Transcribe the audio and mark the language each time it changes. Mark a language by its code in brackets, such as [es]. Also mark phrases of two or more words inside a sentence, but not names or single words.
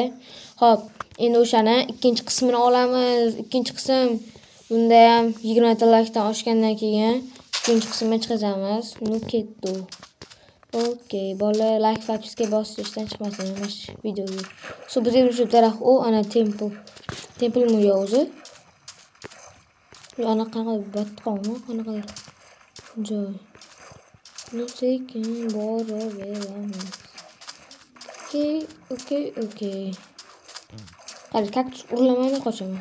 [uz] Hop, endi o'shani ikkinchi qismini olamiz. Ikkinchi qism bunda ham 20 ta like dan oshgandan keyin ikkinchi qismni chiqazamiz. Nu ketdi. Okay, bolalar like podpishka bosishdan chiqmasin mana shu videoga. So bizga shu daraxt ana temple. Temple mi yo o'zi? Ana qanaqa batqonmi? Qanaqa joy. Nu sekin boraveramiz. Okay. Hadi kaktus urlamaydi qochaman.